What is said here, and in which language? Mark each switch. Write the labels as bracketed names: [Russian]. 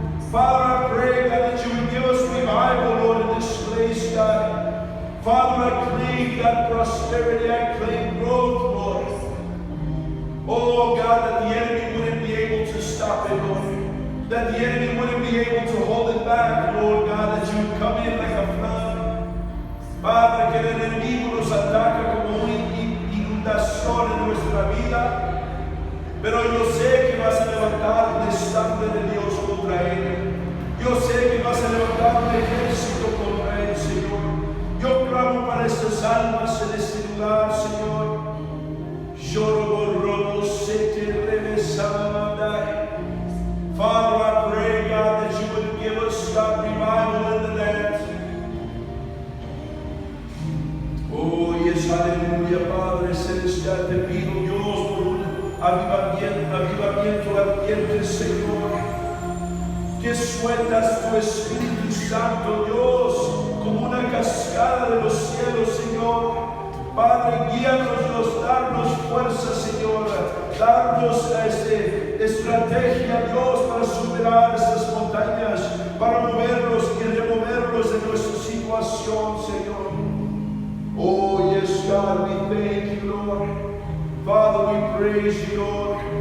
[English] Father, I pray, God, that you would give us revival, Lord, in this place, God. Father, I claim, God, prosperity, I claim growth, Lord. Oh, God, that the enemy wouldn't be able to stop it, Lord. That the enemy wouldn't be able to hold it back, Lord God, that you would come in like a flood. [Spanish] Padre, que el enemigo nos ataca como una inundación en nuestra vida, pero yo sé que vas a levantar un estante de Dios contra él. Yo sé que vas a levantar un ejército contra él, Señor. Yo clamo para estas almas en este lugar, Señor. Lloro, robo, se te revesaba. [English] Father, I pray, God, that you would give us, God, revival in the land. Oh, yes, [Spanish] aleluya, Padre celestial, te pido, Dios, por un avivamiento ardiente, Señor, que sueltas tu Espíritu Santo, Dios, como una cascada de los cielos, Señor. Padre, guíanos, Dios, darnos fuerza, Señor, darnos estrategia, Dios, para superar estas montañas, para movernos y removernos de nuestra situación, Señor. [English] Oh, yes, God, we thank you, Lord. Father, we praise you, Lord.